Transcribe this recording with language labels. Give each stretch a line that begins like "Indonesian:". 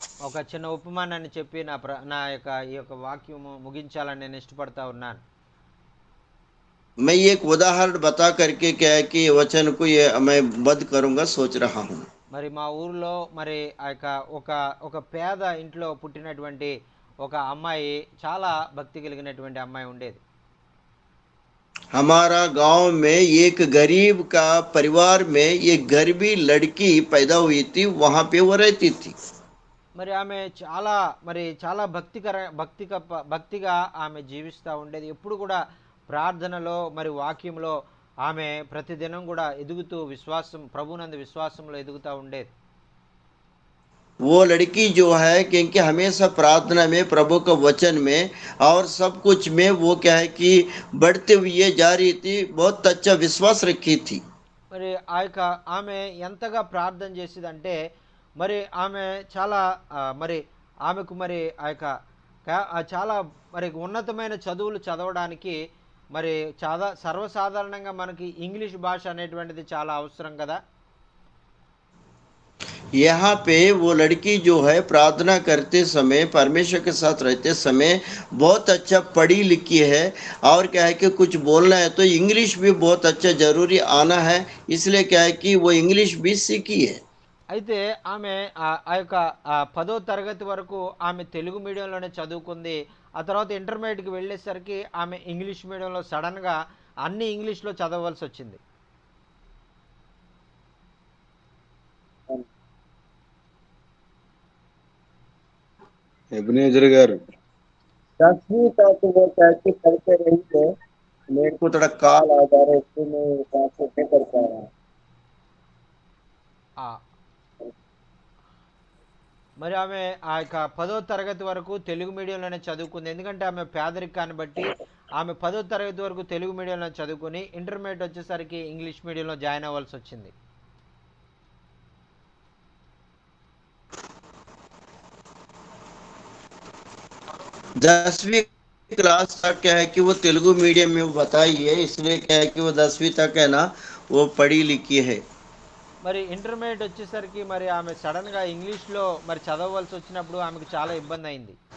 Telugu: ఒక చిన్న ఉపమానాన్ని చెప్పి నా యొక్క ఈ యొక్క వాక్యము ముగించాలని నేను ఇష్టపడతా ఉన్నాను.
Hindi: मैं ये एक उदाहरण बता करके क्या है कि वचन को ये मैं बंद करूंगा सोच रहा हूँ.
Telugu: మరి మా ఊర్లో మరి ఆ యొక్క ఒక పేద ఇంట్లో పుట్టినటువంటి ఒక అమ్మాయి, చాలా భక్తి కలిగినటువంటి అమ్మాయి ఉండేది.
Hindi: हमारा गांव में एक गरीब का परिवार में एक गरीबी लड़की पैदा हुई थी, वहां पे वो रहती थी.
Telugu: మరి ఆమె చాలా భక్తిగా ఆమె జీవిస్తూ ఉండేది. ఎప్పుడు కూడా ప్రార్థనలో మరి వాక్యంలో ఆమె ప్రతిదినం కూడా ఎదుగుతూ విశ్వాసం, ప్రభునందు విశ్వాసంలో ఎదుగుతూ ఉండేది.
Hindi: वो लड़की जो है क्योंकि हमेशा प्रार्थना में, प्रभु का वचन में और सब कुछ में वो क्या है कि बढ़ते हुए जा रही थी, बहुत अच्छा विश्वास रखी थी.
Telugu: మరి ఆ యొక్క ఆమె ఎంతగా ప్రార్థన చేసేదంటే మరి ఆమె చాలా మరి ఆమెకు మరి ఆ యొక్క చాలా మరి ఉన్నతమైన చదువులు చదవడానికి మరి సర్వసాధారణంగా మనకి ఇంగ్లీష్ భాష అనేటువంటిది చాలా అవసరం కదా.
Hindi: यहाँ पे वो लड़की जो है प्रार्थना करते समय परमेश्वर के साथ रहते समय बहुत अच्छा पढ़ी लिखी है, और क्या है कि कुछ बोलना है तो इंग्लिश भी बहुत अच्छा जरूरी आना है, इसलिए क्या है कि वो इंग्लिश भी सीखी है।
Telugu: అయితే ఆమె ఆ యొక్క 10వ తరగతి వరకు ఆమె తెలుగు మీడియంలోనే చదువుకుంది. ఆ తర్వాత ఇంటర్మీడియట్‌కి వెళ్ళేసరికి ఆమె ఇంగ్లీష్ మీడియంలో సడెన్‌గా అన్నీ ఇంగ్లీష్‌లో చదవవలసొచ్చింది. ఎబినేజర్ గారు
Hindi: 10वीं तक वो कैसे पढ़ते रही है, मेरे को थोड़ा कॉल आ जा रहा है, इसलिए मैं ट्रांसलेट नहीं कर पा रहा हूँ। ఆ!
Telugu: మరి ఆమె ఆ యొక్క 10వ తరగతి వరకు తెలుగు మీడియంలోనే చదువుకుంది. ఎందుకంటే ఆమె పేదరికాన్ని బట్టి ఆమె 10వ తరగతి వరకు తెలుగు మీడియంలో చదువుకొని ఇంటర్మీడియేట్ వచ్చేసరికి ఇంగ్లీష్ మీడియంలో జాయిన్ అవ్వాల్సొచ్చింది.
Hindi: 10वीं क्लास तक क्या है कि वो तेलुगु मीडियम में बताई है, इसलिए क्या है कि वो 10वीं तक है ना वो पढ़ी लिखी है।
Telugu: మరి ఇంటర్మీడియేట్ వచ్చేసరికి మరి ఆమె సడన్‌గా ఇంగ్లీష్‌లో మరి చదవవలసొచ్చినప్పుడు ఆమెకు చాలా ఇబ్బందయింది.